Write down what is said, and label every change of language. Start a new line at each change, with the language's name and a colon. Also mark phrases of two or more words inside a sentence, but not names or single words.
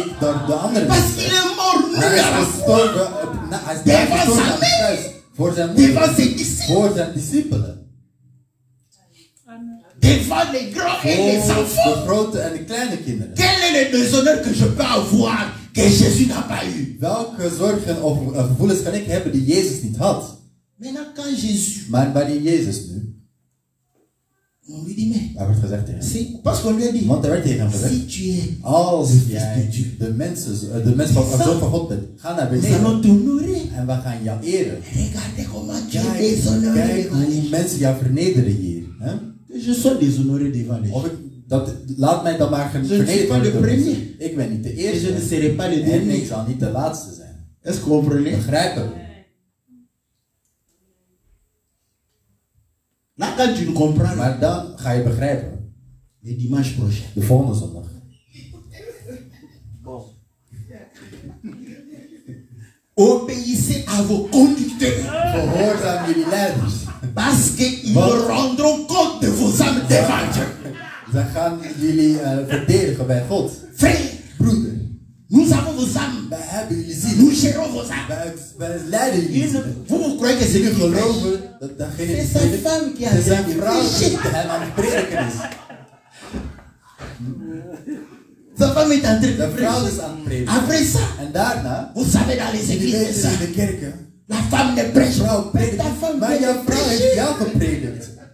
Dutch: door de andere
French: Parce
Dutch: mensen.
French: qu'il est mort nu
Dutch: Hij
French: à la
Dutch: is
French: croix
Dutch: gestorven, hij is daar gestorven aan het kruis. Voor zijn
French: devant
Dutch: moeder,
French: ses disciples,
Dutch: voor zijn discipelen.
French: devant les grands et les
Dutch: Voor de
French: enfants.
Dutch: grote en de kleine kinderen.
French: Quel est le déshonneur que je peux avoir que Jésus n'a pas eu?
Dutch: Welke zorgen of gevoelens kan ik hebben die Jezus niet had?
French: Maintenant, quand Jésus,
Dutch: Maar bij die Jezus nu,
French: on lui dit, mais
Dutch: daar werd gezegd tegen hem.
French: c'est parce qu'on lui a dit,
Dutch: Want er werd tegen hem gezegd,
French: si tu es,
Dutch: als jij de mens van de zoon van God bent, ga naar
French: nous
Dutch: beneden
French: allons t'honorer.
Dutch: en we gaan jou eren.
French: Regardez comment tu es
Dutch: Kijk,
French: déshonoré
Dutch: kijk
French: devant les
Dutch: hoe
French: gens.
Dutch: mensen jou vernederen hier. Hè?
French: Que je sois déshonoré devant les gens.
Dutch: Of ik, laat mij dan maar
French: Je ne suis
Dutch: vernederd
French: pas le
Dutch: worden door
French: premier.
Dutch: mensen. Ik ben niet de
French: Et je ne
Dutch: eerste.
French: serai pas le
Dutch: En ik
French: dernier.
Dutch: zal niet de laatste zijn.
French: Est-ce que vous comprenez?
Dutch: Begrijpen we?
French: Là, quand tu ne comprends pas,
Dutch: Maar dan ga je begrijpen.
French: le dimanche prochain,
Dutch: De volgende zondag.
French: Bon. obéissez à vos conducteurs.
Dutch: Gehoorzaam jullie leiders.
French: Parce qu'ils Bon. rendront compte de vos âmes devant Dieu.
Dutch: Ze gaan jullie verdedigen bij God.
French: Frères,
Dutch: Broeder,
French: nous avons vos âmes.
Dutch: wij hebben jullie ziel.
French: Nous gérons vos âmes.
Dutch: Wij leiden jullie ziel.
French: Vous croyez que c'est lui qui prêche?
Dutch: Geloven dat degene die
French: C'est sa
Dutch: predikt,
French: femme qui a
Dutch: het is zijn
French: fait
Dutch: vrouw die
French: prêcher.
Dutch: hem aan het prediken is.
French: Sa femme est en train de
Dutch: De vrouw is
French: prêcher.
Dutch: aan het prediken.
French: Après ça,
Dutch: En daarna,
French: vous savez, dans les
Dutch: jullie
French: églises,
Dutch: weten
French: ça,
Dutch: in de kerken,
French: la femme ne prêche
Dutch: vrouw
French: pas. Mais
Dutch: predikt.
French: ta femme
Dutch: Maar
French: peut
Dutch: jouw vrouw heeft
French: prêcher.
Dutch: jou gepredikt.